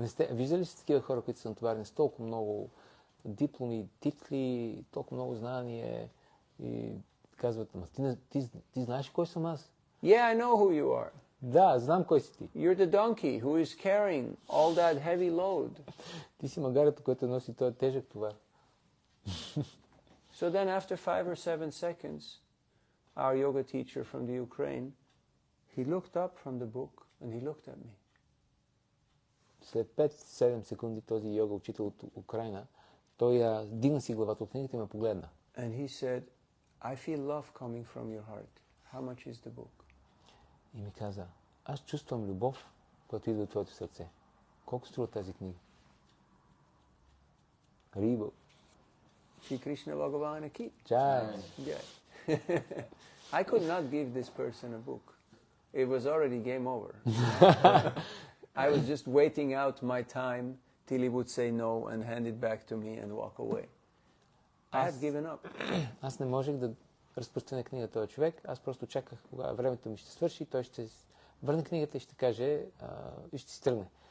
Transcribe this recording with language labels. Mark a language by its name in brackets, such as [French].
[Bulgarian] Виждали сте такива хора, които са натоварени с толкова много дипломи, титли, толкова много знание и казват, ти знаеш кой съм аз? [English] Yeah, I know who you are. [Bulgarian] Да, знам кой си ти. [English] You're the donkey who is carrying all that heavy load. [Bulgarian] Ти си магарето, което носи този тежък товар. [English] So then after 5 or 7 seconds, our yoga teacher from the Ukraine, he looked up from the book and he looked at me. [Bulgarian] След 5-7 секунди този йога учител от Украина, той дигна си главата от книгата и ме погледна. [English] And he said, I feel love coming from your heart. How much is the book? [Bulgarian] И ми каза, аз чувствам любов, която идва от твоето сърце. Колко струва тази книга? Рибо. [Hindi] Shri Krishna Bhagavana ki. Чай. [English] Yeah. I could not give this person a book. It was already game over. I was just waiting out my time till he would say no and hand it back to me and walk away. I had given up. [Bulgarian] Аз не можех да разпространя книга този човек. Аз просто чаках кога времето ми ще свърши, той ще върне книгата и ще каже и ще си тръгне.